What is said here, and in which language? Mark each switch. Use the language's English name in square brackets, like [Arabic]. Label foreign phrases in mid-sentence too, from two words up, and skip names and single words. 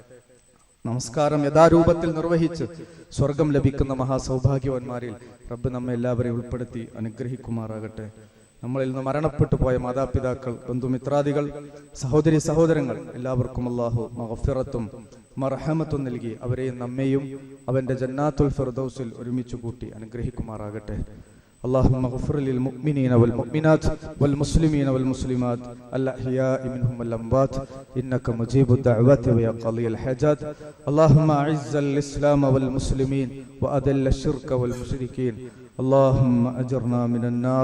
[Malayalam] നമസ്കാരം യഥാരൂപത്തിൽ നിർവഹിച്ച് സ്വർഗം ലഭിക്കുന്ന മഹാസൗഭാഗ്യവാന്മാരിൽ റബ്ബ് നമ്മെ എല്ലാവരെയും ഉൾപ്പെടുത്തി അനുഗ്രഹിക്കുമാറാകട്ടെ. നമ്മളിൽ നിന്ന് മരണപ്പെട്ടു പോയ മാതാപിതാക്കൾ, ബന്ധുമിത്രാദികൾ, സഹോദരി സഹോദരങ്ങൾ എല്ലാവർക്കും അല്ലാഹു മഗ്ഫിറത്തും മർഹമത്തും നൽകി അവരെയും നമ്മെയും അവന്റെ ജന്നാത്തുൽ ഫിർദൗസിൽ ഒരുമിച്ച് കൂട്ടി അനുഗ്രഹിക്കുമാറാകട്ടെ. [Arabic] اللهم اغفر للمؤمنين والمؤمنات والمسلمين والمسلمات الأحياء منهم والأموات إنك مجيب الدعوات ويا قاضي الحاجات. اللهم أعز الإسلام والمسلمين وأذل الشرك والمشركين. اللهم أجرنا من النار.